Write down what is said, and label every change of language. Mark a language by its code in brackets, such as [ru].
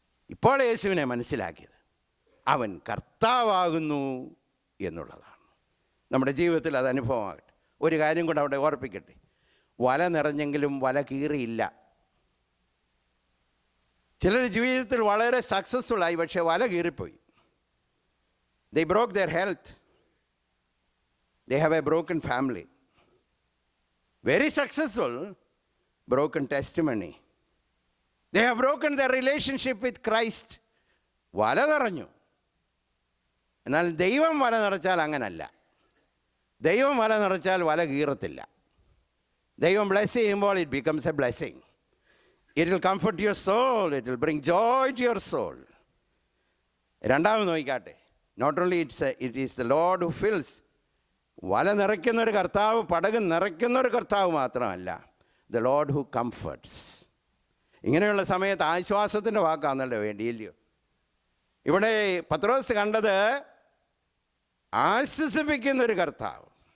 [ml] ഇപ്പോൾ യേശുവിനെ മനസ്സിലാക്കിയത് അവൻ കർത്താവാകുന്നു എന്നുള്ളതാണ്. നമ്മുടെ ജീവിതത്തിൽ അത് അനുഭവമാകട്ടെ. ഒരു കാര്യം കൂടെ അവിടെ ഓർപ്പിക്കട്ടെ, വല നിറഞ്ഞെങ്കിലും വല കീറിയില്ല. ചിലർ ജീവിതത്തിൽ വളരെ സക്സസ്ഫുള്ളായി, പക്ഷേ വല കീറിപ്പോയി. [en] They broke their health. They have a broken family. Very successful, broken testimony. They have broken their relationship with Christ. [ml] വല നിറഞ്ഞു. എന്നാൽ ദൈവം വല നിറച്ചാൽ അങ്ങനല്ല. ദൈവം വല നിറച്ചാൽ വല കീറത്തില്ല. ദൈവം ബ്ലെസ് ചെയ്യുമ്പോൾ [en] it becomes a blessing. It will comfort your soul. It will bring joy to your soul. [ml] രണ്ടാമത് നോക്കിക്കാട്ടെ. [en] Not only it is the Lord who fills. [ml] വല നിറയ്ക്കുന്നൊരു കർത്താവ്, പടക് നിറയ്ക്കുന്നൊരു കർത്താവ് മാത്രമല്ല, [en] the Lord who comforts. [ml] ഇങ്ങനെയുള്ള സമയത്ത് ആശ്വാസത്തിൻ്റെ വാക്കാണല്ലോ വേണ്ടിയില്ലയോ? ഇവിടെ പത്രോസ് കണ്ടത് ആശ്വസിപ്പിക്കുന്നൊരു കർത്താവ്.